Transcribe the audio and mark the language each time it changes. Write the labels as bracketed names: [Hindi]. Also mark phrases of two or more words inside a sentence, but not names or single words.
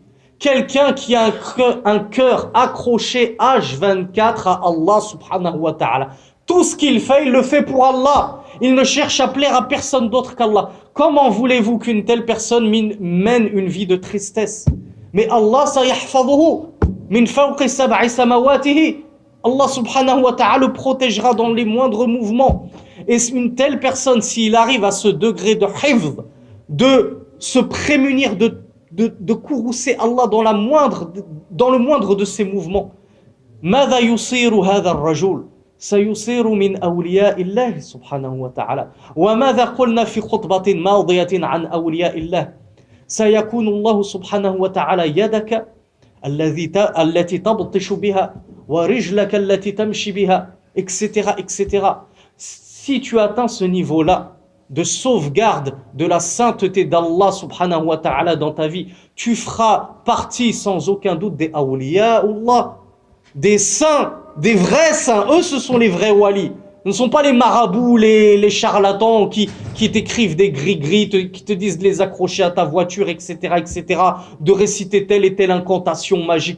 [French] Quelqu'un qui a un cœur accroché H24 à Allah [Arabic] سبحانه وتعالى. [French] Tout ce qu'il fait, il le fait pour Allah. Il ne cherche à plaire à personne d'autre qu'Allah. Comment voulez-vous qu'une telle personne mène une vie de tristesse? [Arabic] Mais الله، سيحفظه من فوق سبع سماواته. [French] Allah [Arabic] سبحانه وتعالى [French] le protégera dans les moindres mouvements. Et une telle personne, s'il arrive à ce degré de hifz, de se prémunir, de courroucer Allah dans le moindre de ses mouvements, [Arabic] ماذا يصير هذا الرجل سيصير من أولياء الله سبحانه وتعالى. وماذا قلنا في خطبة ماضية عن أولياء الله؟ سيكون الله سبحانه وتعالى يدك التي تبطش بها ورجلك التي تمشي بها, [French] etc., etc. Si tu atteins ce niveau-là de sauvegarde de la sainteté d'Allah [Arabic] سبحانه وتعالى [French] dans ta vie, tu feras partie sans aucun doute des awliyaullah, des saints, des vrais saints. Eux, ce sont les vrais walis. Ce ne sont pas les marabouts, les charlatans qui t'écrivent des gris-gris, qui te disent de les accrocher à ta voiture, etc., etc., de réciter telle et telle incantation magique.